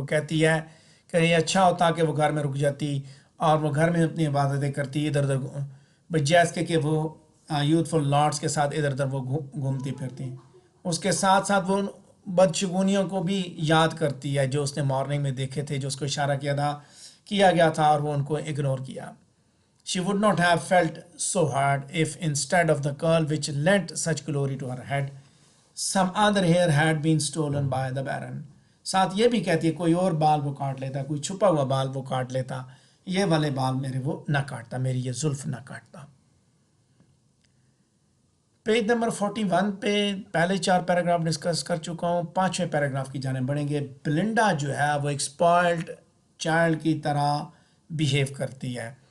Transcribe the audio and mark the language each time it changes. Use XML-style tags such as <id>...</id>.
<ur>اور وہ کہتی ہے کہ یہ اچھا ہوتا کہ وہ گھر میں رک جاتی اور وہ گھر میں اپنی عبادتیں کرتی، ادھر ادھر جیسے کہ وہ یوتھفل لارڈس کے ساتھ ادھر ادھر وہ گھومتی پھرتی. اس کے ساتھ ساتھ وہ بدشگونیوں کو بھی یاد کرتی ہے جو اس نے مارننگ میں دیکھے تھے، جو اس کو اشارہ کیا گیا تھا اور وہ ان کو اگنور کیا.</ur> <en>She would not have felt so hard if instead of the curl which lent such glory to her head, some other hair had been stolen by the baron.</en> <ur>ساتھ یہ بھی کہتی ہے کوئی اور بال وہ کاٹ لیتا، کوئی چھپا ہوا بال وہ کاٹ لیتا، یہ والے بال میرے وہ نہ کاٹتا، میری یہ زلف نہ کاٹتا. پیج نمبر 41 پہ پہلے 4 پیراگراف ڈسکس کر چکا ہوں. 5ویں پیراگراف کی جانب بڑھیں گے. بلنڈا جو ہے وہ ایک اسپوائلڈ چائلڈ کی طرح بیہیو کرتی ہے.</ur>